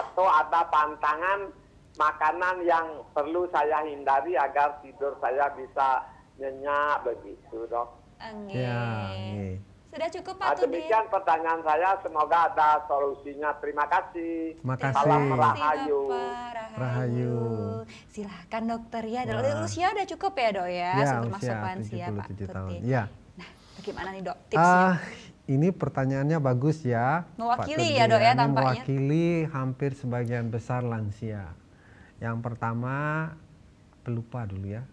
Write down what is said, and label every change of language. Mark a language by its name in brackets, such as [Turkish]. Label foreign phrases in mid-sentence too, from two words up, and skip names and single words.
[Indonesian] atau ada pantangan makanan yang perlu saya hindari agar tidur saya bisa nyenyak begitu, Dok. Enggak. ya, nggih. Sudah cukup Pak Tudin. Demikian pertanyaan saya, semoga ada solusinya. Terima kasih. Makasih. Salam Terima kasih, Rahayu. Bapak. Rahayu. Silahkan dokter ya. Wah. Usia udah cukup ya dok ya, Ya, termasuk usia lansia Pak 77 tahun. Tutin. Ya. Nah, bagaimana nih dok tipsnya? Ini pertanyaannya bagus ya. Mewakili Pak ya, Dok, ya, Ini tampaknya. mewakili hampir sebagian besar lansia. Yang pertama, pelupa dulu ya.